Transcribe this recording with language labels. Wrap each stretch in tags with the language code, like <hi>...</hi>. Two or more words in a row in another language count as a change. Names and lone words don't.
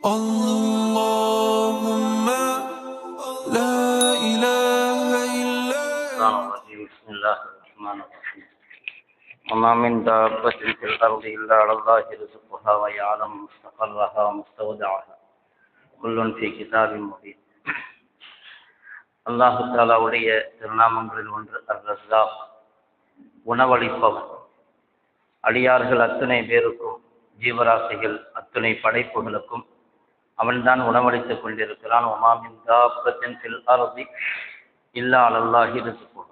<ar>اللهم لا إله إلا بسم الله الرحمن الرحيم. وما من دابة في الأرض إلا على الله رزقها ويعلم مستقرها ومستودعها كل في كتاب مبين.</ar> <ta>அல்லாஹு தஆலாவுடைய திருநாமங்களில் ஒன்று அர்-ரஸாக், உணவளிப்பவன். அடியார்கள் அத்தனை பேருக்கும், ஜீவராசிகள் அத்தனை படைப்புகளுக்கும் அவன்தான் உணவளித்துக் கொண்டிருக்கிறான்.</ta> <ar>وما من دابة في الأرض إلا على الله رزقها.</ar>